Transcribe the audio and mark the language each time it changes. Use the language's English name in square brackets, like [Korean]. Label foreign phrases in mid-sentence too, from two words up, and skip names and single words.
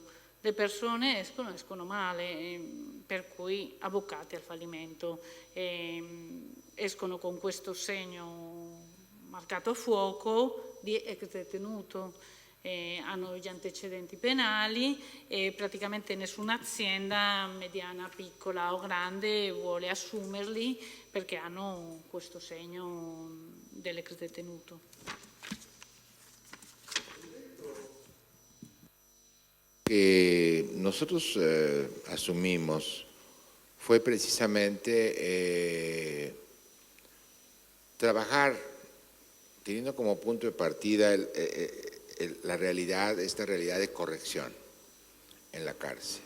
[Italian] Le persone escono male, per cui avvocati al fallimento, escono con questo segno marcato a fuoco di ex detenuto, hanno gli antecedenti penali e praticamente nessuna azienda mediana, piccola o grande vuole assumerli perché hanno questo segno dell'ex detenuto. [Spanish] Que nosotros asumimos fue precisamente trabajar teniendo como punto de partida esta realidad de corrección en la cárcel.